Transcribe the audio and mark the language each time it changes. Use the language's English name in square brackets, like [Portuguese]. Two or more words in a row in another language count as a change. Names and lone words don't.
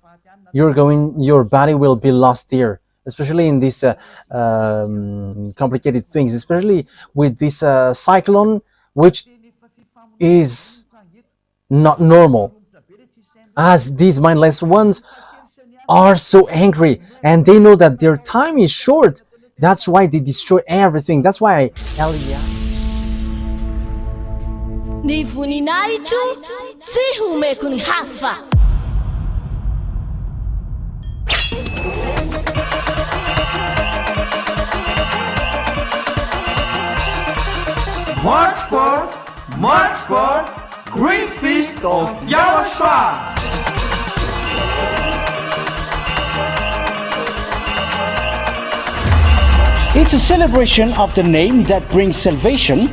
[English] Your body will be lost there, especially in these complicated things, especially with this cyclone, which is not normal. As these mindless ones are so angry and they know that their time is short. That's why they destroy everything. That's why Eliah. [Malagasy] Ny voninahitro tsy homeko ny hafa. [English] March 4th, Great Feast of YAHOSHUAH. It's a celebration of the name that brings salvation,